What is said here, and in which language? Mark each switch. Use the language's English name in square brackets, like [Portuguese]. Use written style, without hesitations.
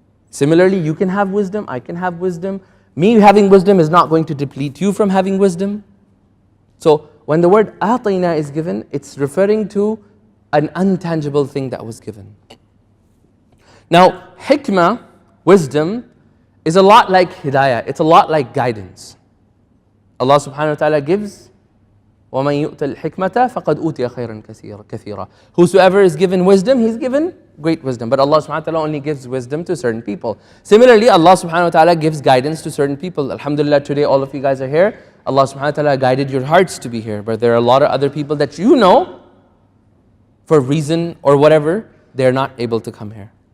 [English] Similarly, you can have wisdom, I can have wisdom. Me having wisdom is not going to deplete you from having wisdom. So when the word atina is given, it's referring to an untangible thing that was given. Now, hikmah, wisdom, is a lot like hidayah, it's a lot like guidance. [Arabic] Allah subhanahu wa ta'ala gives, وَمَنْ يُؤْتَ الْحِكْمَةَ فَقَدْ أُوتِيَ خَيْرًا كَثِيرًا. [English] Whosoever is given wisdom, he's given great wisdom. But Allah subhanahu wa ta'ala only gives wisdom to certain people. Similarly, Allah subhanahu wa ta'ala gives guidance to certain people. Alhamdulillah, today all of you guys are here. Allah subhanahu wa ta'ala guided your hearts to be here. But there are a lot of other people that you know, for a reason or whatever, they're not able to come here.